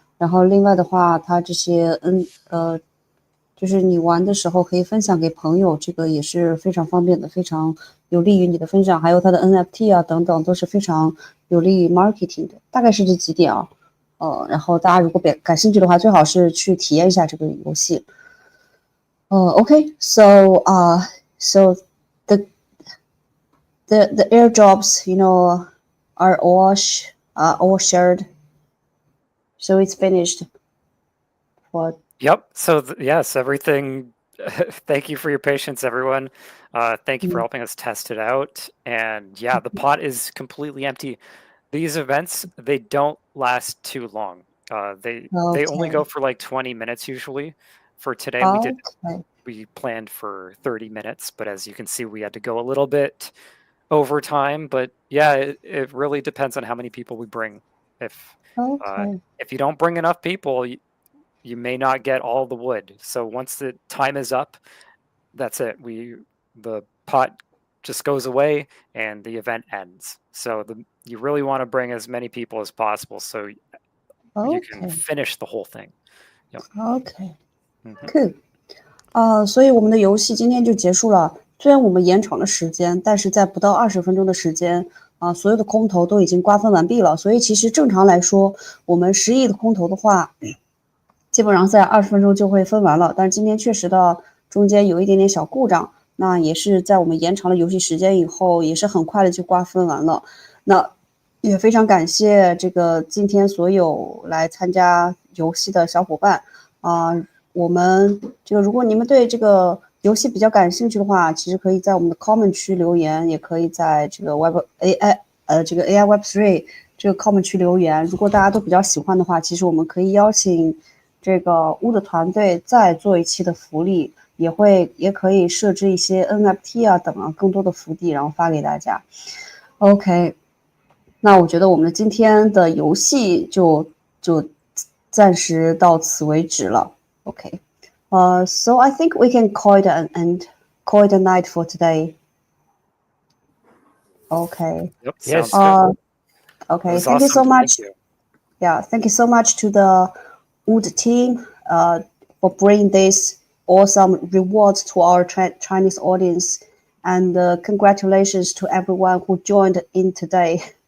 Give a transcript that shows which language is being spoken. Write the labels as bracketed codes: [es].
[zh] 然后另外的话，它这些就是你玩的时候可以分享给朋友，这个也是非常方便的，非常有利于你的分享。还有它的 NFT 啊等等都是非常有利于 marketing 的，大概是这几点啊。然后大家如果感兴趣的话，最好是去体验一下这个游戏。 [en] Okay, so the airdrops, are all shared, so it's finished. For Yep. So yes, everything. Thank you for your patience, everyone. Thank you for helping us test it out. And yeah, the pot is completely empty. These events, they don't last too long. They only go for like 20 minutes usually. For today, we planned for 30 minutes, but as you can see, we had to go a little bit over time. But yeah, it really depends on how many people we bring. If you don't bring enough people, you may not get all the wood. So once the time is up, that's it. The pot just goes away and the event ends. So you really want to bring as many people as possible so you can finish the whole thing. Yep. Okay, cool. [zh] 所以我们的游戏今天就结束了。虽然我们延长了时间，但是在不到20分钟的时间所有的空投都已经瓜分完毕了。所以其实正常来说，我们10亿的空投的话，基本上在20分钟就会分完了。但是今天确实的中间有一点点小故障，那也是在我们延长了游戏时间以后，也是很快的就瓜分完了。那也非常感谢这个今天所有来参加游戏的小伙伴我们这个如果你们对这个游戏比较感兴趣的话，其实可以在我们的 comment 区留言，也可以在这个 这个 AI Web3 这个 comment 区留言。如果大家都比较喜欢的话，其实我们可以邀请这个WUD团队再做一期的福利，也可以设置一些 NFT 等更多的福利，然后发给大家。 OK， 那我觉得我们今天的游戏就暂时到此为止了。 [en] Okay, so I think we can call it an end, call it a night for today. Okay. Yep. Yes. Okay. Thank Thank you so much. You. Yeah, thank you so much to the WUD team for bringing this awesome rewards to our Chinese audience, and congratulations to everyone who joined in today.